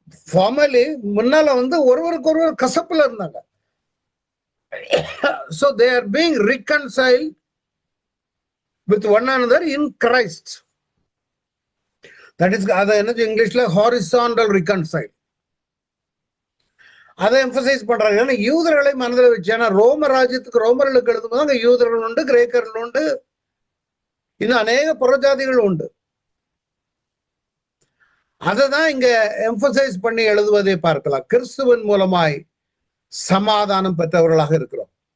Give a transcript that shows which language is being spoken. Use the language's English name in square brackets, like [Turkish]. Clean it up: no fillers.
[Tamil] Formally முன்னால ஒருவருக்கு ஒருவர் கசப்புல இருந்தாங்க. [English] So they are being reconciled with one another in Christ. That is [Tamil] அதை என்ன இங்கிலீஷ்ல [English] horizontal reconcile. [Tamil] அதை எம்பசைஸ் பண்றாங்க. ஏன்னா யூதர்களை மனதில் வச்சு, ஏன்னா ரோம ராஜ்யத்துக்கு ரோமர்களுக்கு எழுதும்போது அங்க யூதர்கள் உண்டு, கிரேக்கர்கள் உண்டு, இன்னும் அநேக புறஜாதிகள் உண்டு. அதை தான் இங்க எம்பசைஸ் பண்ணி எழுதுவதை பார்க்கலாம். கிறிஸ்துவின் மூலமாய் சமாதானம் பெற்றவர்களாக இருக்கிறோம்.